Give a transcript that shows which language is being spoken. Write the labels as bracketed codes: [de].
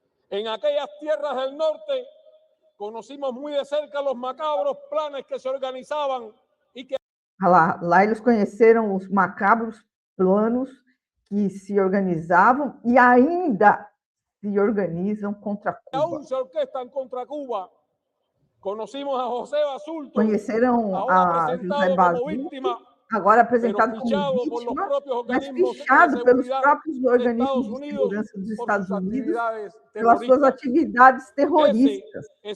[es] Em aquelas tierras del norte, conocimos muy de cerca los macabros planes que se organizaban y que... [pt] Lá eles conheceram os macabros planos que se organizavam e ainda se organizam contra Cuba. [es] Aún se orquestan contra Cuba. Conocimos a José Basulto, [pt] conheceram a José Basulto, agora apresentado como vítima, mas fichado pelos próprios organismos de segurança dos Estados Unidos pelas suas atividades terroristas.